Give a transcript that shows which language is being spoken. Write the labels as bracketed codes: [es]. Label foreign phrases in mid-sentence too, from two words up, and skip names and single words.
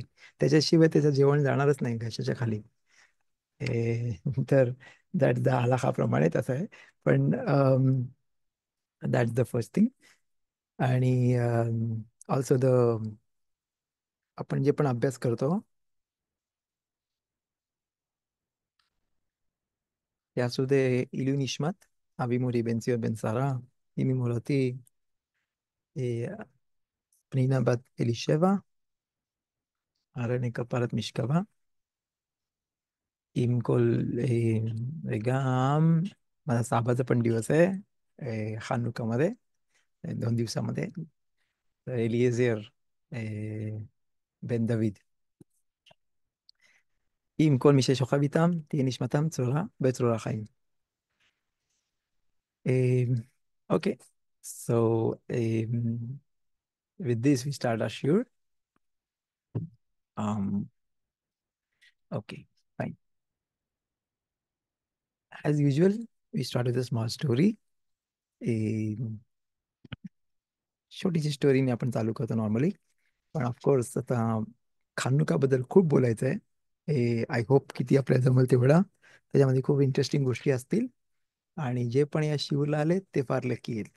[mr] त्याच्याशिवाय त्याचं जेवण जाणारच नाही घशाच्या खाली. तर दॅट द हलाखाप्रमाणे तसं आहे. [en] पण that's the first thing. [mr] आणि [en] also the, [mr] आपण जे पण अभ्यास करतो [he] त्यासुदे לעילוי נשמת אבי מורי בנציון בן שרה, אמי מורתי פנינה בת אלישבע, הרי כפרת משכבה, עם כל, וגם [mr] माझा साबाचा पण दिवस आहे खानुकामध्ये, 2 दिवसामध्ये. [he] तर एलिएझर בן דוד, עם כל מי ששוכב איתם, תהיה נשמתם צרורה בצרור החיים. [en] Okay, so with this we start our shiur. Um, okay, fine. As usual, we start with a small story. [mr] Um, छोटीशी स्टोरीने आपण चालू करतो नॉर्मली. पण ऑफकोर्स आता खानुकाबद्दल खूप बोलायचं आहे. [en] I hope [mr] किती आपल्याला जमेल तेवढा. त्याच्यामध्ये खूप इंटरेस्टिंग गोष्टी असतील, आणि जे पण या शिवला आले ते फार लकी आहेत.